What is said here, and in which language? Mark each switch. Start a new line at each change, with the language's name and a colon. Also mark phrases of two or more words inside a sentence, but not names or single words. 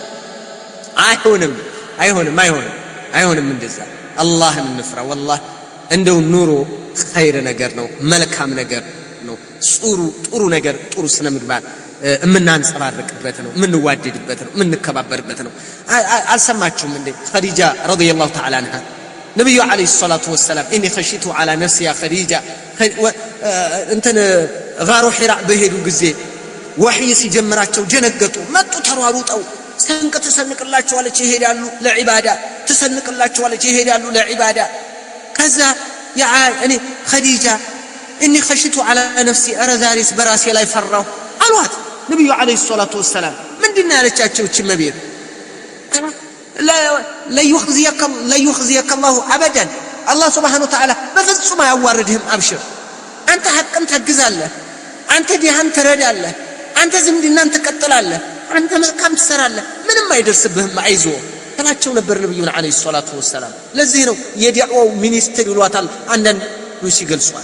Amharic: አይሆንም እንደዛ አላህን እንፍራ والله እንደው ኑሮ ኸይር ነገር ነው መልካም ነገር ነው ጥሩ ነገር ጥሩ ስነ ምግባር የምናንጸባርቅበት ነው የምንዋደድበት ነው የምንከባበርበት ነው አልሰማችሁም እንዴ ኸዲጃ
Arabic: رضي الله تعالى عنها
Amharic: ነብዩ
Arabic: عليه الصلاة
Amharic: ወሰለም እኔ
Arabic: خشيت على نفسي يا خديجه
Amharic: እንትን ጋሩ ሒራ በሄዱ ጊዜ ወህይ ሲጀምራቸው ጀነገጡ መጡ ተሯሩጠው ሰንቀ ተሰንቅላቸዋለች ይሄዳሉ ለዒባዳ ተሰንቅላቸዋለች ይሄዳሉ ለዒባዳ ከዛ ያ እኔ ኸዲጃ
Arabic: اني خشيت على نفسي ارزاريس براسي
Amharic: ላይ ፈራው አሏት ነብዩ
Arabic: عليه الصلاة والسلام
Amharic: ምንድነው ያለቻቸው እቺ መቤት
Arabic: لا يخزيك الله ابدا الله سبحانه وتعالى
Amharic: በፍጹም አያዋርድህም አብሽር አንተ ሐቅን ታግዛለህ አንተ ዲሃን ትረዳለህ አንተ ዝምድናን ትቀጥላለህ አንተ መልካም ትሰራለህ ምንም አይደርስብህም አይዞ ተላቸው ነበር ነብዩ
Arabic: عليه الصلاة والسلام
Amharic: ለዚህ ነው የዲዓው ሚኒስትር ይሏታል አንዳንድ ሲገልጿል